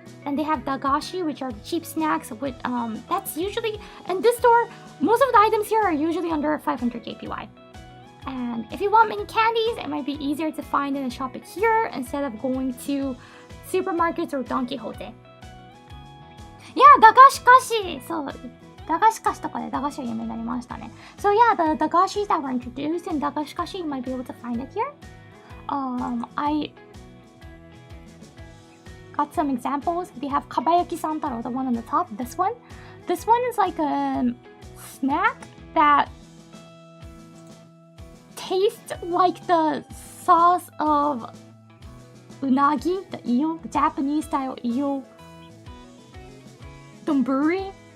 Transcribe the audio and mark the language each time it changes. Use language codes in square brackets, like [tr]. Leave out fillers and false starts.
[en] And they have Dagashi, which are cheap snacks with that's usually in this store, most of the items here are usually under 500 JPY. And if you want many candies, it might be easier to find and shop it here instead of going to supermarkets or Don Quixote. Yeah, Dagashi. [ja] So, Dagashiとかで駄菓子が有名になりましたね. [en] So yeah, the Dagashis that were introduced in Dagashi, you might be able to find it here. I got some examples. We have Kabayaki Santaro, the one on the top. This one is like a snack that tastes like the sauce of unagi, the eel, the Japanese style eel donburi.